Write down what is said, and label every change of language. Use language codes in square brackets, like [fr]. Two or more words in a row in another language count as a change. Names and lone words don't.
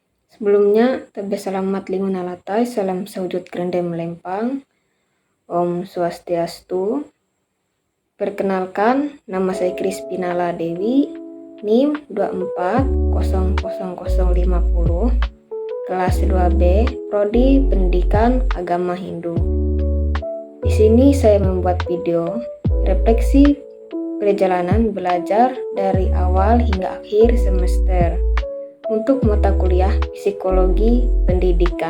[id] Sebelumnya, tabe selamat linguna latai, salam sawujud grande melempang, Om Swastiastu. Perkenalkan, nama saya Crispinala Dewi, NIM 24000050, kelas 2B, Prodi Pendidikan Agama Hindu. Di sini saya membuat video refleksi perjalanan belajar dari awal hingga akhir semester untuk mata kuliah Psikologi Pendidikan.